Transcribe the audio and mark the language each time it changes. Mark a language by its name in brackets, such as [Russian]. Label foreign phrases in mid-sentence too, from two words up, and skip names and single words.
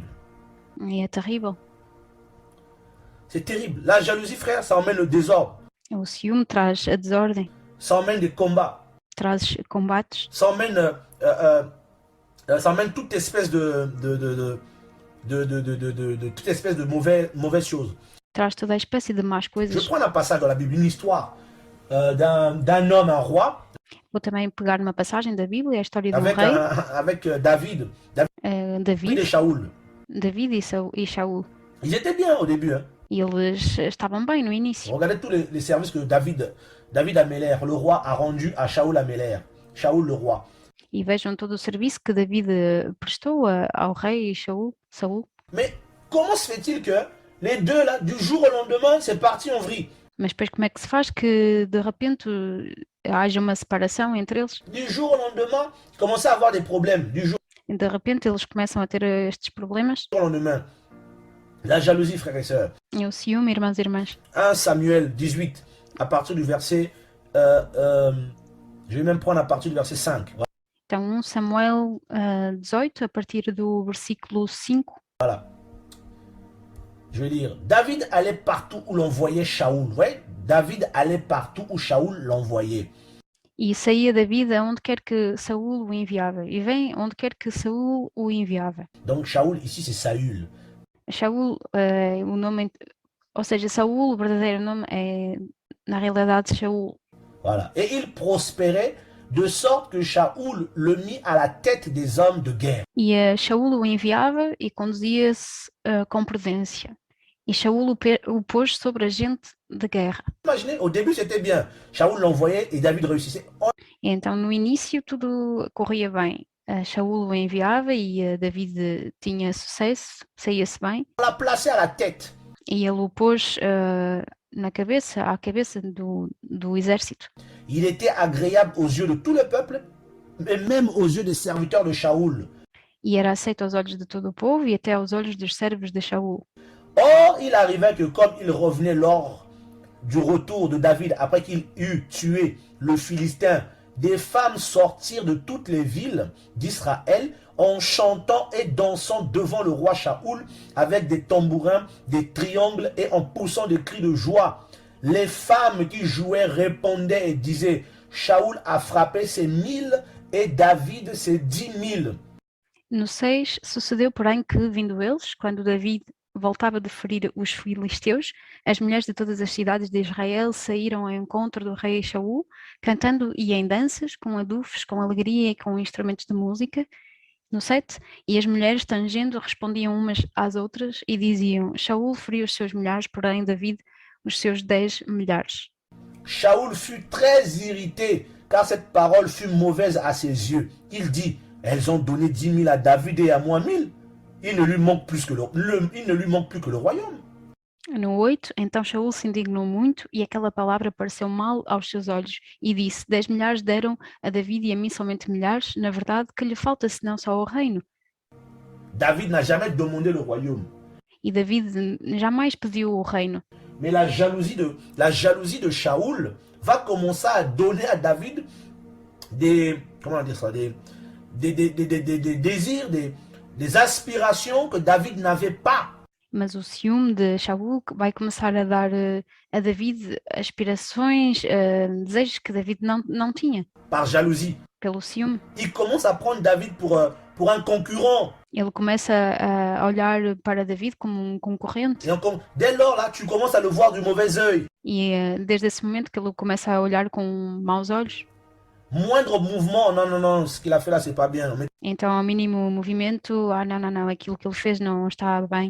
[Portuguese] E é terrível. [French] C'est terrible. La jalousie, frère, ça emmène le désordre. [Portuguese] O ciúme traz a desordem, [French] Ça emmène des combats. [Portuguese] traz combates, [French] Ça emmène toute espèce de toute espèce de mauvaise chose. [Portuguese] traz toda a espécie de más [French] Je [Portuguese] coisas. [French] prends un passage dans la Bible, une histoire d'un homme, un roi, [Portuguese] Vou também pegar uma passagem da Bíblia, a história de um [French] avec, [Portuguese] rei, [French] avec David et [Portuguese] David, [French] Shaoul. [Portuguese] David e Shaul. [French] Ils étaient bien au début. Hein. [Portuguese] E eles estavam bem no início. [French] Regardez tous les services que David Améler, le roi, a rendu à Shaoul Améler. Shaoul le roi. [Portuguese] E vejam todo o serviço que David prestou ao rei Saul. [French] Mais comment se fait-il que les deux, là, du jour au lendemain, c'est parti en vrille? [Portuguese] Mas depois como é que se faz que de repente haja uma separação entre eles? [French] Du jour au lendemain, ils commençaient à avoir des problèmes. Du jour [Portuguese] E de repente eles começam a ter estes problemas. [French] au lendemain. La jalousie, frères et sœurs. [Portuguese] E o ciúme, irmãos e irmãs. [French] 1 Samuel 18, à partir du verset... je vais même prendre à partir du verset 5. [Portuguese] Então 1 Samuel 18, a partir do versículo 5. [French] Voilà. Je vais lire. David allait partout où l'on voyait Shaoul. Vous voyez? David allait partout où Shaoul l'envoyait. [Portuguese] E saía David aonde quer que Saul o enviava. E vem onde quer que Saul o enviava. [French] Donc Shaoul, ici, c'est Saül. [Portuguese] Shaul, o nome, ou seja, Saul, o verdadeiro nome é, na realidade, Shaul. [French] Voilà. Et il prospérait de sorte que Shaoul le mit à la tête des hommes de guerre. [Portuguese] E Shaul o enviava e conduzia-se com prudência. E Shaul o pôs sobre a gente de guerra. [French] Imaginez, au début, c'était bien. Shaoul l'envoyait et David réussissait. [Portuguese] E então, no início, tudo corria bem. Shaul o enviava e David tinha sucesso, saía-se bem. [French] On l'a placé à la tête. [Portuguese] E ele o pôs à cabeça do exército. [French] Il était agréable aux yeux de tout le peuple, mais même aux yeux des serviteurs de Shaoul. [Portuguese] E era aceito aos olhos de todo o povo e até aos olhos dos servos de Shaul. [French] Or, il arrivait que comme il revenait lors du retour de David, après qu'il eut tué le Philistin, des femmes sortirent de toutes les villes d'Israël en chantant et dansant devant le roi Shaoul avec des tambourins, des triangles et en poussant des cris de joie. Les femmes qui jouaient répondaient et disaient: Shaoul a frappé ses 1000 et David ses 10 000. [Portuguese] No 6, sucedeu, porém, que, vindo eles, quando David voltava de ferir os filisteus, as mulheres de todas as cidades de Israel saíram ao encontro do rei Shaul, cantando e em danças, com adufes, com alegria e com instrumentos de música. No 7, e as mulheres, tangendo, respondiam umas às outras e diziam: Shaul feriu os seus milhares, porém David os seus 10 milhares. [French] Shaoul fut très irrité, car cette parole fut mauvaise à ses yeux. Il dit: elles ont donné 10 000 à David et à moi 1000. Il ne lui manque plus que le royaume. [Portuguese] No 8, então Shaul se indignou muito e aquela palavra pareceu mal aos seus olhos e disse: 10 milhares deram a David e a mim somente milhares, na verdade que lhe falta senão só o reino. [French] David n'a jamais demandé le royaume. [Portuguese] E David jamais pediu o reino. [French] Mais la jalousie de Shaoul va commencer à donner à David des des désirs, des aspirations que David n'avait pas. [Portuguese] Mas o ciúme de Shaul vai começar a dar a David aspirações, desejos que David não tinha, [French] Par jalousie. [Portuguese] pelo ciúme. [French] Il commence à prendre David pour un concurrent. [Portuguese] Ele começa a olhar para David como um concorrente [French] Et encore, dès lors, là, tu commences à le voir du mauvais œil. [Portuguese] e desde esse momento que ele começa a olhar com maus olhos. [French] Moindre mouvement, non, non, non, ce qu'il a fait là, c'est pas bien. Mais [Portuguese] Então, ao mínimo movimento, não, aquilo que ele fez não está bem.